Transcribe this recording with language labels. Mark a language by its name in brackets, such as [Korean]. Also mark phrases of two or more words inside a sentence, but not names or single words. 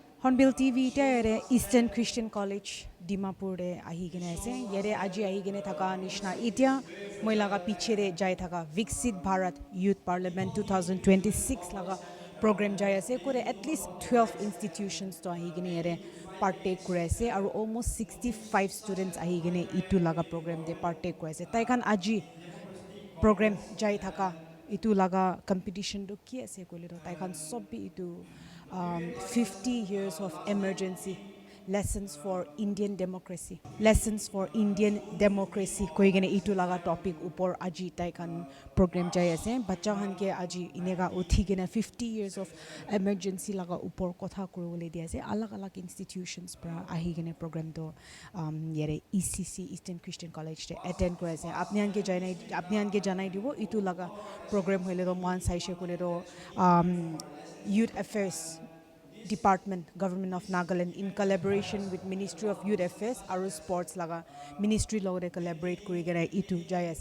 [Naga Pidgin] HornbillTV te Eastern Christian College Dimapur de ahi gene ase yere aji ahi gene thaka nishna itia moi laga piche de jai thaka Viksit Bharat Youth Parliament 2026 laga program jai ase kore [English] at least [Naga Pidgin] 12 institutions to ahi gene yere partake kore ase aru [English] almost 65 students [Naga Pidgin] ahi gene itu laga program de partake kore ase tai khan aji program jai thaka itu laga competition do ki ase koile to tai khan sob bi itu [English] 50 years of emergency lessons for Indian democracy [Naga Pidgin] koi gene itu laga topic upor aji tai khan program jai ase bacha han ke aji inega uthi gene [English] 50 years of emergency [Naga Pidgin] laga upor kotha kurole di ase alag alag institutions pra ahi gene program do yere ECC Eastern Christian College te attend kore ase apni han ke janai dibo itu laga program hoile do man saise kole do [English] youth affairs Department, Government of Nagaland, in collaboration with Ministry of Youth Affairs, [Naga Pidgin] Aru Sports laga Ministry logre collaborate kuri gera itu jai ase.